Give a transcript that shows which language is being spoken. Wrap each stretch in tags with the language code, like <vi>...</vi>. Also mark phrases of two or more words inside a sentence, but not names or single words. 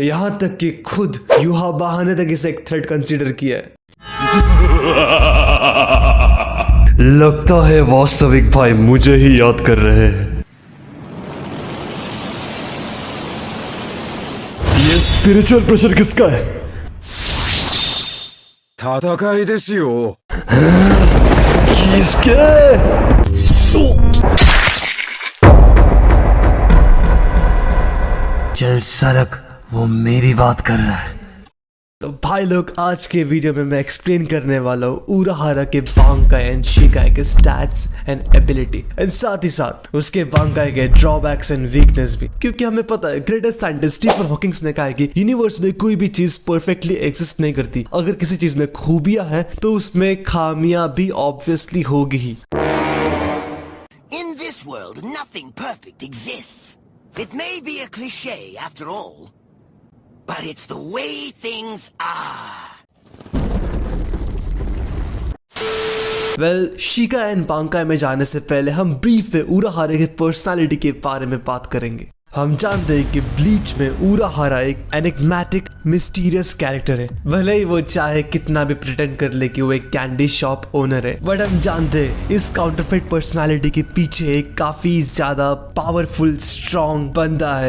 <hi>यहाँ तक कि खुद युहा बाहा ने तक इसे एक</hi> <en>threat consider</en> <hi>किया है। लगता है वास्तविक भाई मुझे ही याद कर रहे हैं। ये</hi> <en>spiritual pressure</en> <hi>किसका है?</hi> <ja>戦いですよ。</ja> <hi>किसके? चल सरक, वो मेरी बात कर रहा है। तो भाई लोग आज के वीडियो में मैं एक्सप्लेन करने वाला हूँ उराहारा के बांकाई एंड शिकाई के</hi> <en>stats and ability</en> <hi>एंड साथ ही साथ उसके बांकाई के</hi> <en>drawbacks and weakness</en> <hi>भी, क्योंकि हमें पता है</hi> <en>greatest scientist</en> <hi>स्टीफन हॉकिंग ने कहा है कि यूनिवर्स में कोई भी चीज</hi> <en>perfectly exist</en> <hi>नहीं करती। अगर किसी चीज में खूबियां हैं तो उसमें खामियां भी ऑब्वियसली होगी ही।</hi> <en>In this world, nothing perfect exists. It may be a cliché after all, but it's the way things are.</en> <hi>वेल, शिका एंड बांकाई में जाने से पहले हम ब्रीफ में उराहारा के पर्सनालिटी के बारे में बात करेंगे। हम जानते हैं कि ब्लीच में उराहारा एक</hi> <en>enigmatic, mysterious character</en> <hi>है। भले ही वो चाहे कितना भी प्रिटेंड कर ले कि वो एक</hi> <en>candy shop owner</en> <hi>है, बट हम जानते हैं इस</hi> <en>counterfeit personality</en> <hi>के पीछे एक काफी ज्यादा</hi> <en>powerful, strong</en> <hi>बंदा है।</hi>